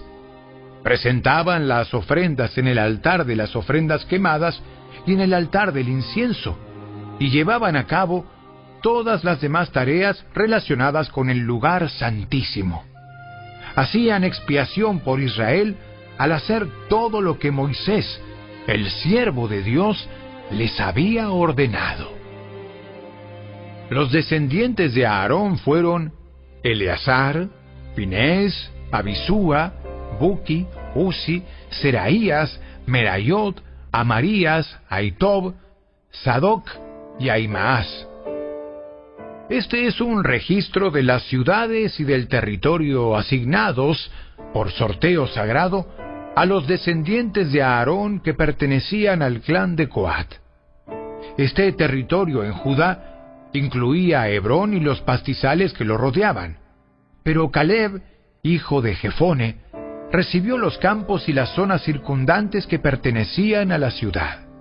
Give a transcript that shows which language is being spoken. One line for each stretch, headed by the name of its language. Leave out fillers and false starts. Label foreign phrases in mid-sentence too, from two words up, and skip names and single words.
Spanish: Presentaban las ofrendas en el altar de las ofrendas quemadas y en el altar del incienso, y llevaban a cabo todas las demás tareas relacionadas con el lugar santísimo. Hacían expiación por Israel al hacer todo lo que Moisés, el siervo de Dios, les había ordenado. Los descendientes de Aarón fueron Eleazar, Pinés, Abisúa, Buki, Uzi, Seraías, Merayot, Amarías, Aitob, Sadoc y Ahimaas. Este es un registro de las ciudades y del territorio asignados, por sorteo sagrado, a los descendientes de Aarón que pertenecían al clan de Coat. Este territorio en Judá incluía a Hebrón y los pastizales que lo rodeaban, pero Caleb, hijo de Jefone, recibió los campos y las zonas circundantes que pertenecían a la ciudad.